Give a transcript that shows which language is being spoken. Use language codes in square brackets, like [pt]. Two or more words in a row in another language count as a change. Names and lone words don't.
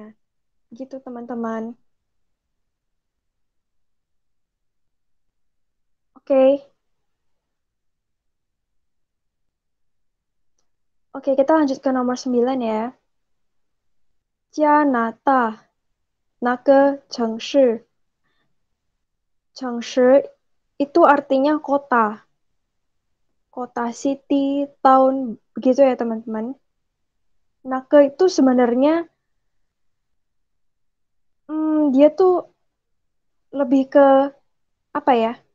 [id] Gitu teman-teman. Oke. Oke, kita lanjut ke nomor 9 ya. Jianada, [zh] 那个城市. [id] 城市 itu artinya kota. Kota [en] city, town, [id] begitu ya teman-teman. Naka itu sebenarnya dia tuh lebih ke apa ya?